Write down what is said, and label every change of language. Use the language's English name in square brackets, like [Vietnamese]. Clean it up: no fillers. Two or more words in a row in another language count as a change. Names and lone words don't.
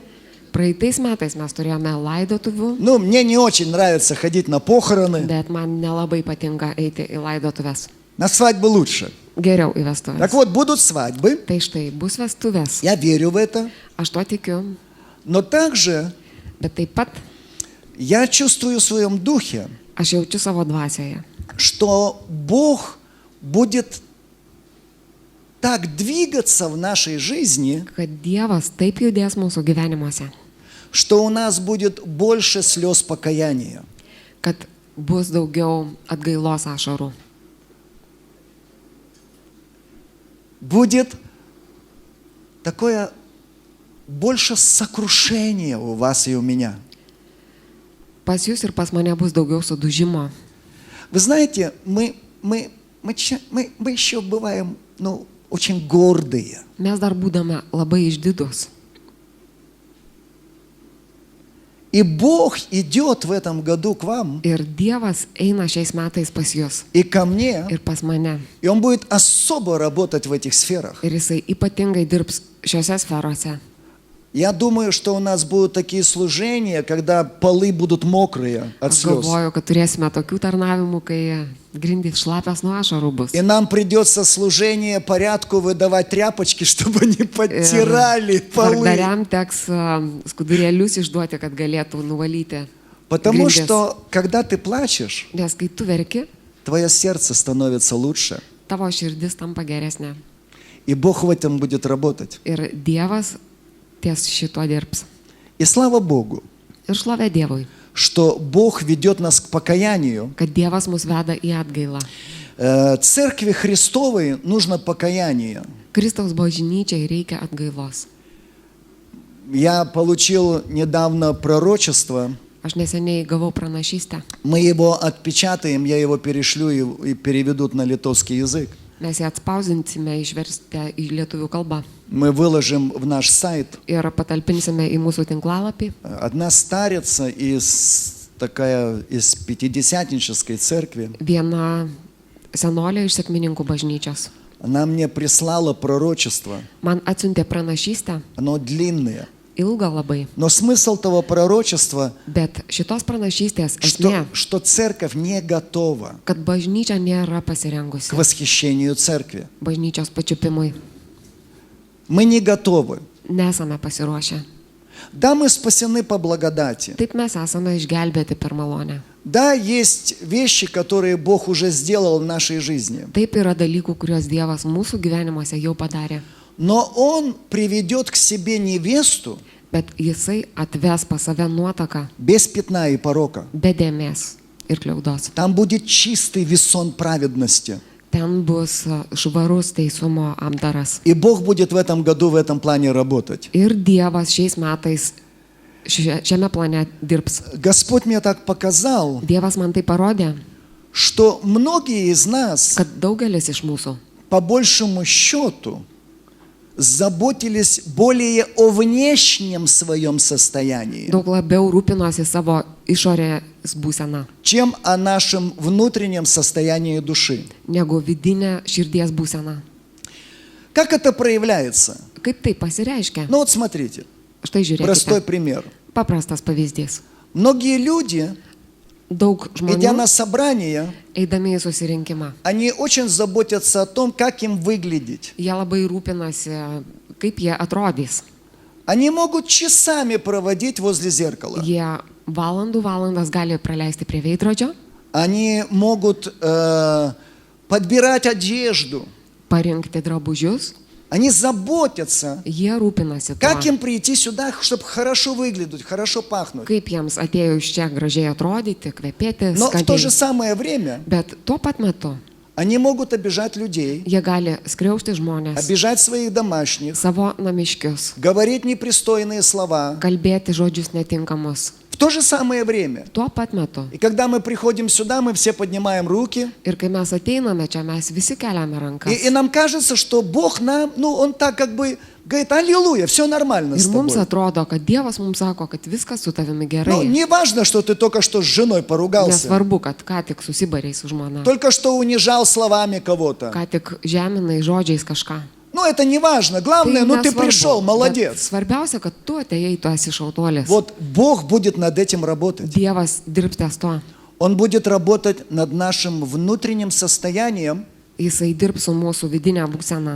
[Lithuanian] Praeitais metais mes turėjome laidotuvių, [Russian] Ну, мне не очень нравится ходить на похороны. [Lithuanian] bet man nelabai patinka eiti į laidotuvės. [Russian] На свадьбы лучше. [Lithuanian] Geriau į [Russian] Так [Lithuanian] vestuvės. [Russian] вот, будут свадьбы. [Lithuanian] Tai štai bus vestuvės. [Russian] Я верю в это. [Lithuanian] Aš tuo tikiu, [Russian] Но также [Lithuanian] bet taip pat [Russian] я чувствую в своем духе, [Lithuanian] aš jaučiu savo dvasioje, [Russian] что Бог будет так двигаться в нашей жизни, [Lithuanian] kad Dievas taip judės mūsų gyvenimuose, [Russian] что у нас будет больше слез покаяния. [Lithuanian] kad bus daugiau atgailos ašarų. [Russian] Будет такое больше сокрушения у вас и у меня. [Lithuanian] Pas jūs ir pas mane bus daugiau sudužimo. [Russian] Вы знаете, мы еще бываем, очень гордые. [Lithuanian] Mes dar būdame labai išdidus. [Russian] И Бог идет в этом году к вам [Lithuanian] Ir Dievas eina šiais metais pas jūs [Russian] и ко мне, [Lithuanian] ir pas mane. [Russian] и Он будет особо работать в этих сферах. [Lithuanian] Ir Jisai ypatingai dirbs šiuose sferose. [Russian] Я думаю, что у нас будут такие служения, когда полы будут мокрые от [Lithuanian] Aš [Russian] слез. [Lithuanian] galvoju, kad turėsime tokių tarnavimų, kai grindys šlapias nuo ašarų bus. [Russian] И нам придется служение порядку выдавать тряпочки, чтобы не подтирали полы. [Lithuanian] Tvarkdariam teks skudurėlius išduoti, kad galėtų nuvalyti. [Russian] Потому [Lithuanian] grindis. [Russian] что, когда ты плачешь, [Lithuanian] Nes kai tu verki, [Russian] твое сердце становится лучше. [Lithuanian] tavo širdis tampa geresnė. [Russian] И Бог в этом будет работать. [Lithuanian] Ir Dievas ties šito dirbs. [Russian] И слава Богу, [Lithuanian] Ir šlovė Dievui, [Russian] что Бог ведет нас к покаянию. [Lithuanian] kad Dievas mus veda į atgailą. [Russian] Церкви Христовой нужно покаяние. [Lithuanian] Kristaus bažnyčiai reikia atgailos. [Russian] Я получил недавно пророчество. [Lithuanian] Aš neseniai gavau pranašystę. [Russian] Мы его отпечатаем, я его перешлю и переведут на литовский язык. [Lithuanian] Mes ją atspausinsime išverstę į lietuvių kalbą [Russian] Мы выложим в наш сайт. [Lithuanian] ir patalpinsime į mūsų tinklalapį. [Russian] Одна старица из пятидесятнической церкви, [Lithuanian] Viena senolė iš Sekmininkų bažnyčios [Russian] она мне прислала пророчество. [Lithuanian] man atsiuntė pranašystę, [Russian] Оно длинное. [Lithuanian] ilgą labai. [Russian] Но смысл того пророчества, [Lithuanian] Bet šitos pranašystės esmė, [Russian] что церковь не готова [Lithuanian] kad bažnyčia nėra [Russian] к [Lithuanian] pasirengusi [Russian] восхищению церкви. [Lithuanian] bažnyčios pačiupimui. [Russian] Мы не готовы. [Lithuanian] Nesame pasiruošę. [Russian] Да, мы спасены по благодати. [Lithuanian] Taip mes esame išgelbėti per malonę. [Russian] Да, есть вещи, которые Бог уже сделал в нашей жизни. [Lithuanian] Taip yra dalykų, kuriuos Dievas mūsų gyvenimuose jau padarė. [Russian] Но Он приведет к себе невесту [Lithuanian] Bet Jisai atves pas save nuotaką [Russian] без пятна и порока. [Lithuanian] be dėmės ir kliaudos. [Russian] Там будет чистый весон праведности. [Lithuanian] Ten bus švarus teisumo apdaras. [Russian] И Бог будет в этом году в этом плане работать. [Lithuanian] Ir Dievas šiais metais šiame plane dirbs. [Russian] Господь мне так показал, [Lithuanian] Dievas man tai parodė, [Russian] что многие из нас, [Lithuanian] kad daugelis iš mūsų [Russian] по большему счету, заботились более о внешнем своем состоянии, [Lithuanian] daug labiau rūpinosi savo išorės būseną, [Russian] чем о нашем внутреннем состоянии души. [Lithuanian] negu vidinę širdies būseną. [Russian] Как это проявляется? [Lithuanian] Kaip tai pasireiškia? [Russian] Ну вот смотрите, [Lithuanian] Štai [Russian] простой [Lithuanian] žiūrėkite. [Russian] пример. [Lithuanian] Paprastas pavyzdys. [Russian] Многие люди, [Lithuanian] Daug [Russian] идя на [Lithuanian] žmonių, [Russian] собрание, [Lithuanian] eidami į susirinkimą, [Russian] они очень заботятся о том, как им выглядеть. [Lithuanian] jie labai rūpinasi, kaip jie atrodys. [Russian] Они могут часами проводить возле зеркала. [Lithuanian] Jie valandas gali praleisti prie veidrodžio, [Russian] Они могут подбирать одежду. [Lithuanian] parinkti drabužius, [Russian] Они заботятся, [Lithuanian] jie rūpinasi [Russian] как [Lithuanian] tuo, [Russian] им прийти сюда, чтобы хорошо выглядеть, хорошо пахнуть. [Lithuanian] kaip jiems atėjus čia gražiai atrodyti, kvepėti, [Russian] Но в то же [Lithuanian] skaniai. [Russian] самое время [Lithuanian] Bet tuo pat metu [Russian] они могут обижать людей, [Lithuanian] jie gali skriausti žmonės, [Russian] обижать своих домашних, [Lithuanian] savo namiškius, [Russian] говорить непристойные слова. [Lithuanian] kalbėti žodžius netinkamus. [Russian] В то же самое время. [Lithuanian] Tuo pat metu. [Russian] И когда мы приходим сюда, мы все поднимаем руки. [Lithuanian] Ir kai mes ateiname čia, mes visi keliame rankas. [Russian] И нам кажется, что Бог нам, Он так как бы говорит, аллилуйя, все нормально с [Lithuanian] Ir mums [Russian] тобой. [Lithuanian] atrodo, kad Dievas mums sako, kad viskas su tavimi gerai. [Russian] Не важно, что ты только что с женой поругался, [Lithuanian] Nesvarbu, kad ką tik susibariai su žmona, [Russian] только что унижал словами кого-то. [Lithuanian] ką tik žeminai žodžiais kažką. [Russian] Это не важно. Главное, ты [Lithuanian] nesvarbu, [Russian] пришел, [Lithuanian] bet [Russian] молодец. [Lithuanian] Svarbiausia, kad tu atėjai, tu esi šautuolis. [Russian] Вот Бог будет над этим работать. [Lithuanian] Dievas dirbs ties tuo. [Russian] Он будет работать над нашим внутренним состоянием, [Lithuanian] Jisai dirbs su mūsų vidinė būsena,